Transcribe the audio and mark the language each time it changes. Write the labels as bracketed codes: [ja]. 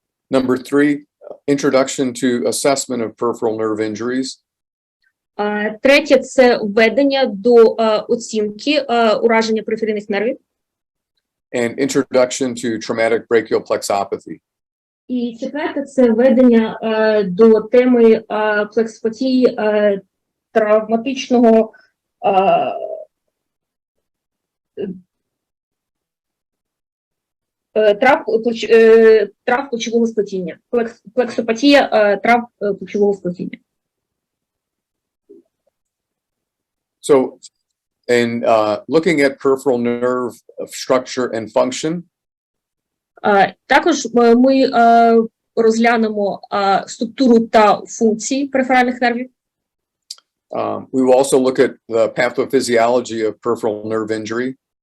[en] Number 3, introduction to assessment of peripheral nerve injuries. [uk] Третє – це введення до оцінки ураження периферійних нервів. [en] And introduction to traumatic brachial plexopathy. [uk] І четверте – це введення до теми плексопатії травматичного трав плечового сплетіння. Плексопатія трав плечового сплетіння. [en] So, in looking at peripheral nerve structure and function, [uk] також ми розглянемо структуру та функції периферальних нервів. [en] We will also look at the pathophysiology of peripheral nerve injury.